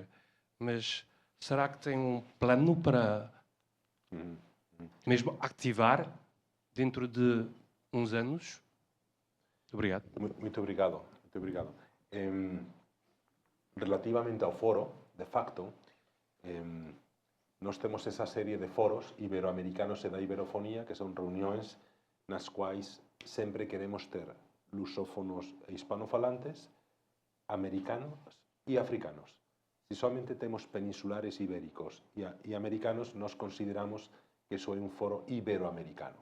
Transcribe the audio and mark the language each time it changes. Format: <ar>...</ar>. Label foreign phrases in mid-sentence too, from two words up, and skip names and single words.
<pt>Mas será que tem um plano para mesmo ativar dentro de uns anos? Obrigado. Muito obrigado. Muito obrigado. Relativamente ao foro, de facto,</pt> <gl>nós temos esa serie de foros iberoamericanos e da iberofonía, que son reunións nas quais sempre queremos ter lusófonos e hispanofalantes, americanos e africanos. Si somente temos peninsulares ibéricos e americanos, nos consideramos que iso é un foro iberoamericano.</gl>